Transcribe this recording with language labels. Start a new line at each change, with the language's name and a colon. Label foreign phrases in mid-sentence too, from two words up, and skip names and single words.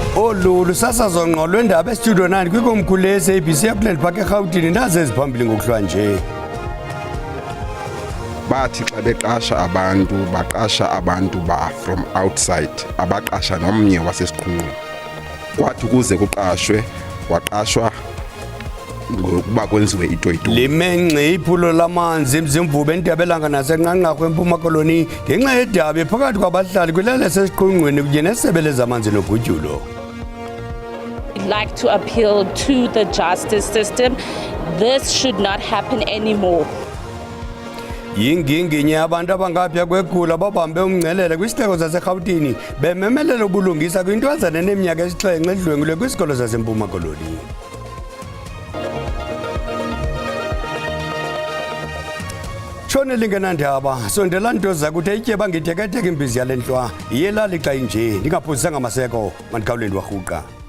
Xhosa: Olu lusasazo ngqo lwendaba estudio 9 kwikomkhulu le-SABC ePlant Park eRhawutini nazo eziphambili ngokuhlwa nje. Bathi xa beqasha abantu baqasha abantu
English: from outside
Xhosa: abaqasha nomnye wasesiqhungqweni. Kwathi ukuze kuqashwe waqashwa ngokuba kwenziwe itoyitoyi. Limenxe iphulo lamanzi emzimvubu eNtabelanga naseNqanqarhu eMpuma Koloni ngenxa yedabi phakathi kwabahlali kwilali esesiqhungqweni kunye nesebe lezamanzi nogutyulo.
English: I'd like to appeal to the justice system. This should not happen anymore.
Xhosa: Yinginginye abantu abangaphya kwegula babambe umngcelele kwisixeko saseRhawutini bememelela ubulungisa kwintwazana eneminyaka esixhenxe edlwengulwe kwisikolo saseMpuma Koloni. Tshone lingenandaba sondela nto zakuthe ityeba ngitheketheke imbizi yale ntlwa iyelali xa inje ndingaphuzisanga maseko mandikhawuleni warhuqa.